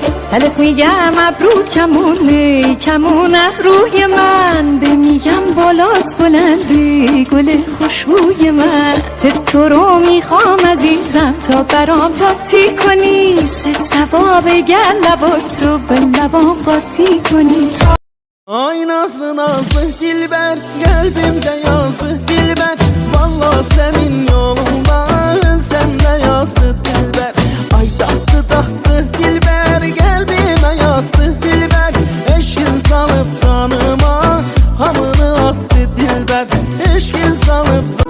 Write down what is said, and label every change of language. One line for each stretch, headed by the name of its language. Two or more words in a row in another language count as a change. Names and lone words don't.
Persian: الف میگم ابرو کمونه کمونه روی من به میگم بالات بلندی گل خوشبوی من تو رو میخوام عزیزم تا برام تاتی کنی سه سوا بگر لباتو به لبام قاطی کنی
Turkish: Ay nazlı nazlı dilber kalbimde yazı dilber Vallahi senin yolunda ölsem de yazı dilber Ay tahtı tahtı dilber kalbime yattı dilber Eşkin salıp canıma hamını attı dilber Eşkin salıp